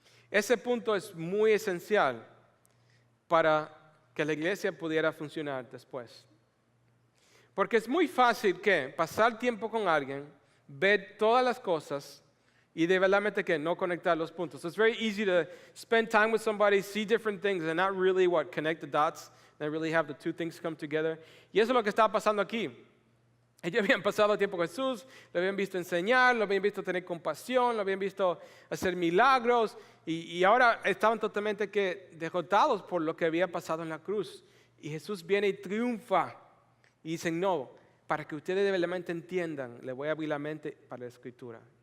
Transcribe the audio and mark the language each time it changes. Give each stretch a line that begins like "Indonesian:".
Spanish: Ese punto es muy esencial para que la iglesia pudiera funcionar después. Porque es muy fácil que pasar tiempo con alguien, ver todas las cosas y de verdaderamente que no conectar los puntos.
English: So it's very easy to spend time with somebody, see different things, and not really connect the dots, and really have the two things come together.
Spanish: Y eso es lo que estaba pasando aquí. Ellos habían pasado tiempo con Jesús, lo habían visto enseñar, lo habían visto tener compasión, lo habían visto hacer milagros, y ahora estaban totalmente derrotados por lo que había pasado en la cruz. Y Jesús viene y triunfa. Y dicen, no, para que ustedes verdaderamente entiendan, le voy a abrir la mente para la Escritura.